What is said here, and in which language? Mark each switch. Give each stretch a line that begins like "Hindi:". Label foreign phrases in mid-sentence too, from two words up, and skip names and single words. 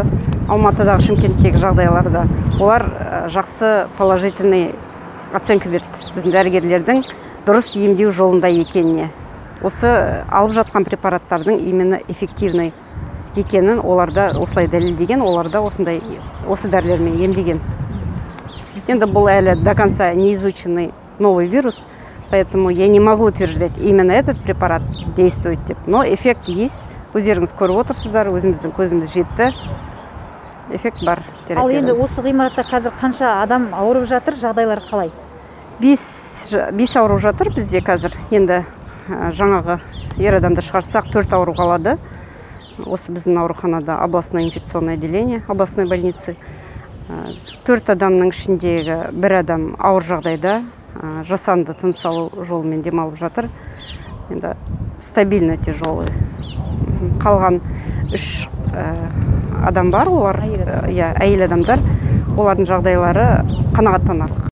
Kazakh: Алматыдағы, Шымкенттегі жағдайларда олар жақсы
Russian: положительный оценка
Kazakh: берді біздің дәрігерлердің дұрыс емдеу жолында екеніне. Осы алып жатқан препараттардың
Russian: именно эффективный
Kazakh: екенін оларда осылай дәлелдеген, оларда осы дәрілермен емдеген. Енді бұл әлі
Russian: до конца не изученный новый вирус, поэтому я не могу утверждать, именно этот препарат действует деп. Но эффект есть.
Kazakh: Өздеріңіз көріп отырсыздар, өзіміздің көзіміз жетті. Эффект бар. Ал енді осы ғимаратта қазір қанша адам ауырып жатыр, жағдайлар қалай? 5 ауырып жатыр бізде қазір. Енді жаңағы ер адамды шығарсақ 4 ауырып қалады. Осы біздің ауруханада
Russian: областное инфекционное отделение, областной больницы.
Kazakh: 4 адамның ішіндегі 1 адам ауыр жағдайда, жасанды тыныс алу жолымен демалып жатыр. Енді
Russian: стабильно тяжелый.
Kazakh: Қалған 3 адам бар, олар әйел адамдар, олардың жағдайлары қанағаттанарлық.